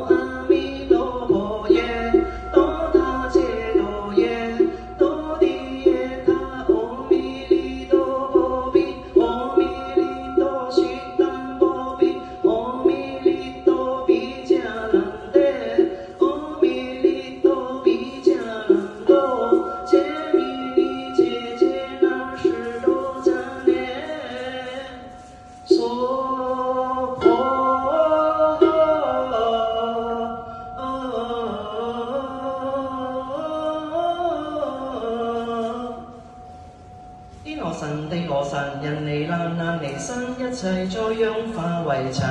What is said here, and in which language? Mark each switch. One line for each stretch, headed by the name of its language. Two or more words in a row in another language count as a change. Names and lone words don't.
Chinese: 阿弥陀佛耶，多他揭多耶，多地耶他阿弥利多佛比，阿弥利多悉达多比，阿弥利多比迦兰得，阿弥利多比迦兰多，揭弥尼揭揭那释多迦列娑婆诃。天羅神地羅神，人離難難離身，一切災殃化為塵。